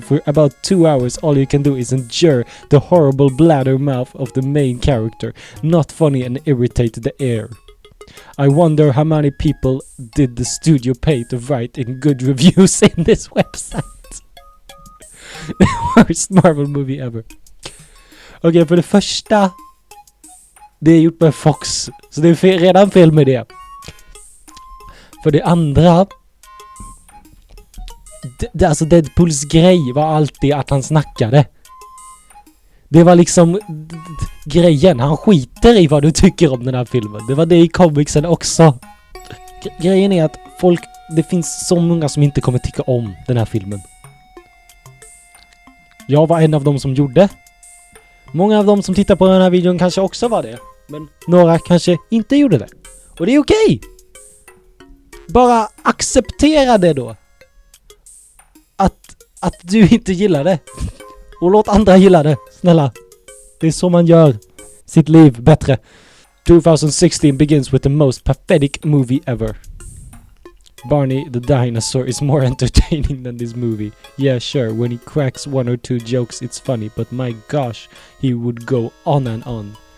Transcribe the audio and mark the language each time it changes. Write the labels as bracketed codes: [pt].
[en] For about 2 hours, all you can do is endure the horrible bladder mouth of the main character. Not funny and irritate the air. I wonder how many people did the studio pay to write in good reviews in this website. The worst Marvel movie ever. [sv] Okej, för det första, det är gjort med Fox, så det är redan fel med det. För det andra, alltså Deadpools grej var alltid att han snackade. Det var liksom grejen. Han skiter i vad du tycker om den här filmen. Det var det i comicsen också. Grejen är att det finns så många som inte kommer tycka om den här filmen. Jag var en av dem som gjorde. Många av dem som tittar på den här videon kanske också var det. Men några kanske inte gjorde det. Och det är okej. Bara acceptera det då. Att du inte gillar det. Och låt andra gilla det. Snälla. Det är så man gör sitt liv bättre. [en] 2016 begins with the most pathetic movie ever. Barney the dinosaur is more entertaining than this movie. Yeah, sure, when he cracks one or two jokes it's funny, but my gosh, he would go on and on.